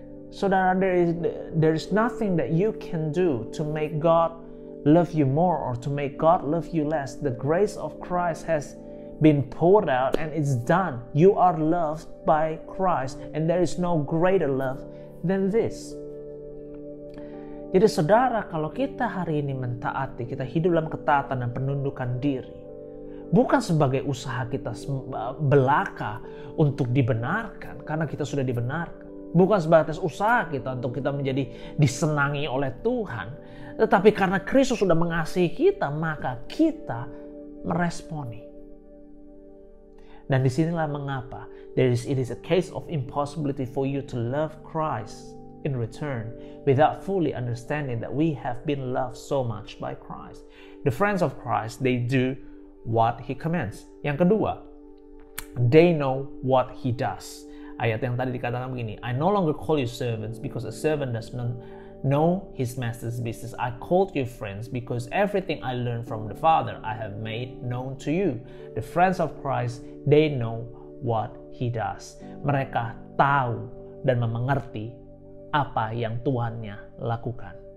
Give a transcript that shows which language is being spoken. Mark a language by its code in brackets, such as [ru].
[en] Saudara, there is nothing that you can do to make God love you more or to make God love you less. The grace of Christ has been poured out and it's done. You are loved by Christ and there is no greater love than this. [id] Jadi saudara, kalau kita hari ini mentaati, kita hidup dalam ketaatan dan penundukan diri, bukan sebagai usaha kita belaka untuk dibenarkan, karena kita sudah dibenarkan. Bukan sebatas usaha kita untuk kita menjadi disenangi oleh Tuhan, tetapi karena Kristus sudah mengasihi kita, maka kita meresponi. Dan disinilah mengapa [en] it is a case of impossibility for you to love Christ in return without fully understanding that we have been loved so much by Christ. The friends of Christ, they do what He commands. [id] Yang kedua, [en] they know what He does. [id] Ayat yang tadi dikatakan begini, [en] I no longer call you servants because a servant does not know his master's business. I called you friends because everything I learned from the Father I have made known to you. The friends of Christ, they know what He does. [id] Mereka tahu dan mengerti apa yang Tuhannya lakukan.